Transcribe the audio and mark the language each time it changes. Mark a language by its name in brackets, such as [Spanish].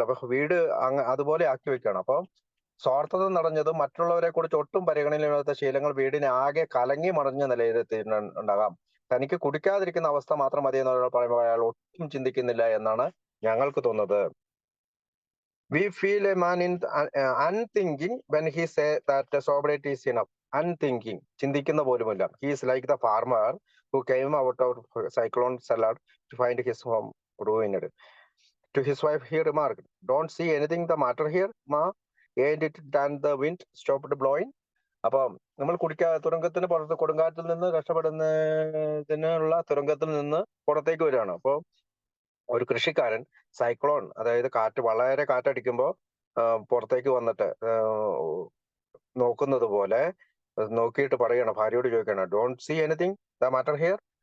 [Malayalam] അപ്പൊ വീട് അതുപോലെ ആക്കി വെക്കുകയാണ്. അപ്പൊ സ്വാർത്ഥത നിറഞ്ഞതും മറ്റുള്ളവരെ കുറിച്ച് ഒട്ടും പരിഗണനയില്ലാത്ത ശീലങ്ങൾ വീടിനെ ആകെ കലങ്ങി മറിഞ്ഞ നിലയിലെത്തിയിട്ടുണ്ടാകാം. തനിക്ക് കുടിക്കാതിരിക്കുന്ന അവസ്ഥ മാത്രം മതി എന്ന് പറയുമ്പോൾ അയാൾ ഒട്ടും ചിന്തിക്കുന്നില്ല എന്നാണ് ഞങ്ങൾക്ക് തോന്നുന്നത്. [English] We feel a man in unthinking when he say that sobriety is enough. [Malayalam] Unthinking, ചിന്തിക്കുന്ന പോലുമില്ല. [English] He is like the farmer who came out of cyclone cellar to find his home ruined. To his wife he remarked, "Don't see anything the matter here, ma? Ain't it that the wind stopped blowing?" [Malayalam] അപ്പൊ നമ്മൾ തുരങ്കത്തിന് പുറത്ത്, കൊടുങ്കാറ്റിൽ നിന്ന് രക്ഷപ്പെടുന്നതിനുള്ള തുരങ്കത്തിൽ നിന്ന് പുറത്തേക്ക് വരികയാണ്. അപ്പൊ ഒരു കൃഷിക്കാരൻ സൈക്ലോൺ, അതായത് വളരെ കാറ്റടിക്കുമ്പോൾ പുറത്തേക്ക് വന്നിട്ട് നോക്കുന്നത് പോലെ നോക്കിയിട്ട് പറയണം, ഭാര്യയോട് ചോദിക്കണം, [English] "Don't see anything the matter here?"